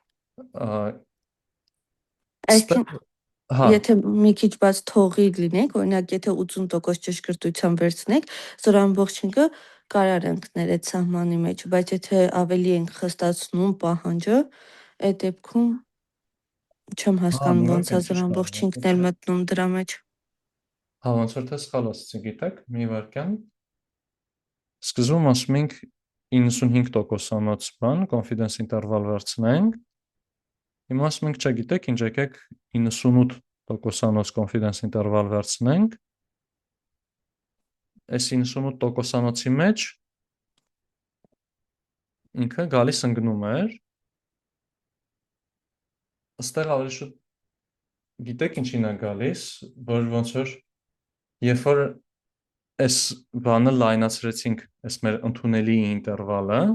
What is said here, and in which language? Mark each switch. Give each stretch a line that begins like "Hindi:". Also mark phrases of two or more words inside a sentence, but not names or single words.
Armenian: Այսինքն եթե մի քիչ բաց թողի լինեք, օրինակ եթե 80% ճշգրտությամբ վերցնեք, 0.5-ը կարար ընկներ այդ սահմանի մեջ, բայց եթե ավելի ենք խստացնում պահանջը, այդ դեպքում չեմ հասկանում ոնց է 0.5-ն էլ մտնում դրա մեջ։ Հա, ոնց որ թե սխալ ասացի, գիտեք, մի վարքան։ Սկզբում ասում ենք 95%-անոց բան,
English: confidence interval
Armenian: վերցնենք։ Հիմա ասում ենք, չգիտեք, ինչ եկեք 98%-անոց
English: confidence interval
Armenian: վերցնենք։ Այս 98%-անոցի մեջ ինքը գալիս ընկնում էր։ Այստեղ ավելի շուտ գիտեք ինչին է գալիս, որ ոնց որ երբ որ այս բանը լայնացրեցինք, այս մեր ընդունելի ինտերվալը,